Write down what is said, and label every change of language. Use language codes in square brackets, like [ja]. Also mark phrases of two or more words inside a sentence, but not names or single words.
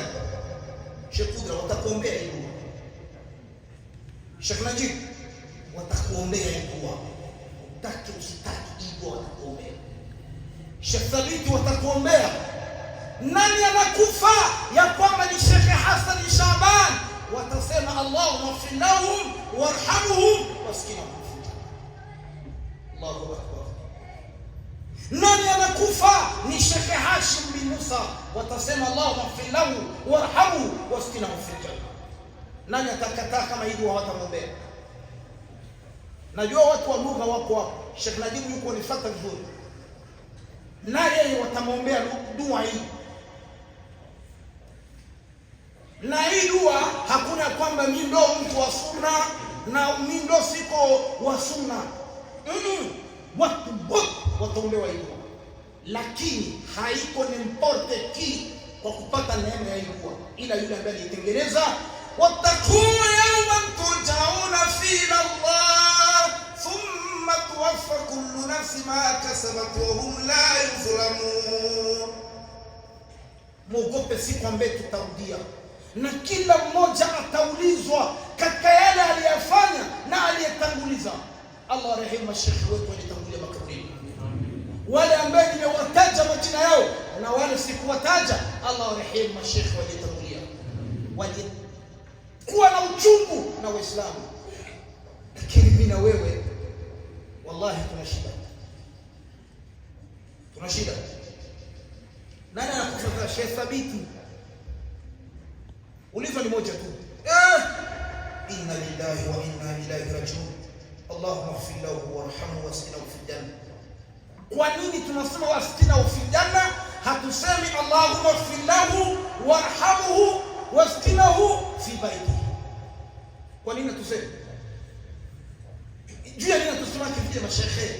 [sw] Sheikh Kudra watakuombea hii dua, Sheikh Najib watakuombea hii dua, utaki usitaki hii dua watakuombea. Sheikh Thabiti watakuombea. Nani anakufa ya kwamba ni Sheikh Hassan Shaban, watasema [ar] اللهم اغفر لهم وارحمهم وأسكنهم. الله أكبر. [sw] Nani anakufa ni Sheikh Hashim bin Musa, watasema [ar] اللهم اغفر له وارحمه وأسكنهم في الجنة. [sw] Nani atakataa kama hii dua watamwombea? Najua watu wa lugha wako hapo, Sheikh Najib yuko nifuata vizuri, na yeye watamwombea dua hii. Na hii dua hakuna kwamba mimi ndo mtu wa sunna na mimi ndo siko wa sunna. Watu wote wataombewa hii dua, lakini haiko nimporte ki kwa kupata neema ya hii dua, ila yule ambaye alitengeneza. [ar] واتقوا يوما ترجعون فيه الله ثم توفى كل نفس ما كسبت وهم لا يظلمون. [sw] Muogope siku ambayo tutarudia, na kila mmoja ataulizwa katika yale aliyofanya na aliyetanguliza. Allah rehemu mashekhi wetu walitangulia makaburini, wale ambao nimewataja majina yao na wale sikuwataja. Allah rehemu mashekhi walitangulia, walikuwa na uchungu na Waislamu. Lakini mimi na wewe wallahi tuna shida. Nani anakufuata? Sheikh Thabiti ulizo ni moja tu, [ar] إنا لله وإنا إليه راجعون اللهم اغفر له وارحمه وأسكنه في الجنة. [sw] Kwa nini tunasema [ar] وأسكنه في الجنة? [sw] Hatusemi [ar] اللهم اغفر له وارحمه وأسكنه في بيته. [sw] Kwa nini tuseme? Juu ya nini tunasema kile mashekhe?